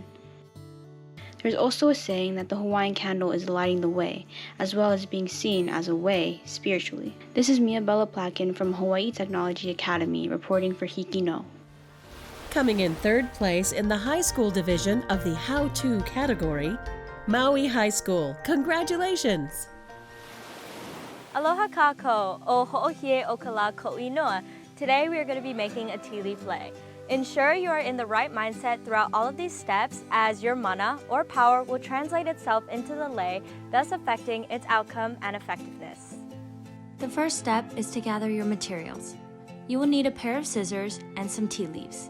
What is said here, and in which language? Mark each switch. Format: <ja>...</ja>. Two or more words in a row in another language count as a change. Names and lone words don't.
<en>There's also a saying that the Hawaiian candle is lighting the way, as well as being seen as a way spiritually. This is Mia Bella Placken from Hawaii Technology Academy reporting for HIKI NŌ. Coming in third place in the high school division of the How-To category, Maui High School. Congratulations!</en> <haw>Aloha kako o ho'ohie o ka la ko'i noa.</haw> <en>Today we are going to be making a tea leaf lei. Ensure you are in the right mindset throughout all of these steps, as your mana or power will translate itself into the lei, thus affecting its outcome and effectiveness. The first step is to gather your materials. You will need a pair of scissors and some tea leaves.</en>